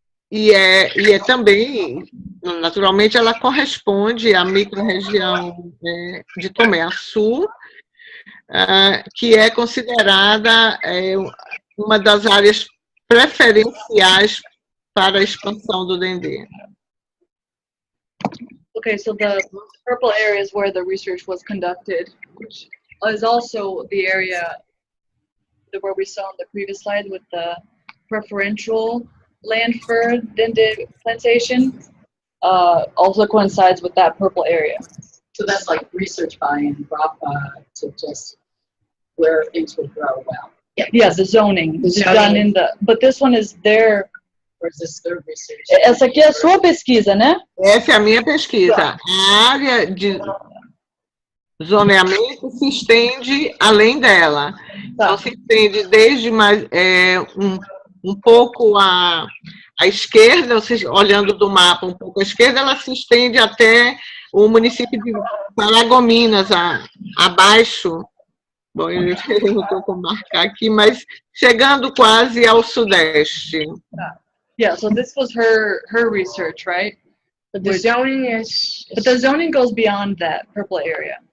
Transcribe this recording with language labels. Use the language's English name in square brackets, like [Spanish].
[Portuguese] E é também, naturalmente, ela corresponde à microrregião de Tomé-Açu, que é considerada uma das áreas preferenciais para a expansão do Dendê. [English] Okay, so the purple area is where the research was conducted, which is also the area where we saw on the previous slide with the preferential land for Dendê plantation, also coincides with that purple area. So that's like research buy-in, to just where things would grow well. Yeah, the zoning is done in the, but this one is their. Or is this their research? [Portuguese] Essa aqui é a sua pesquisa, né? Essa é a minha pesquisa. A área de zoneamento se estende além dela. Então, se estende desde um pouco à esquerda, ou seja, olhando do mapa um pouco à esquerda, ela se estende até o município de Paragominas, abaixo. Bom, eu não estou com marcar aqui, mas chegando quase ao sudeste. [English] Yeah, so this was her research, right? But the zoning is... But the zoning goes beyond that purple area.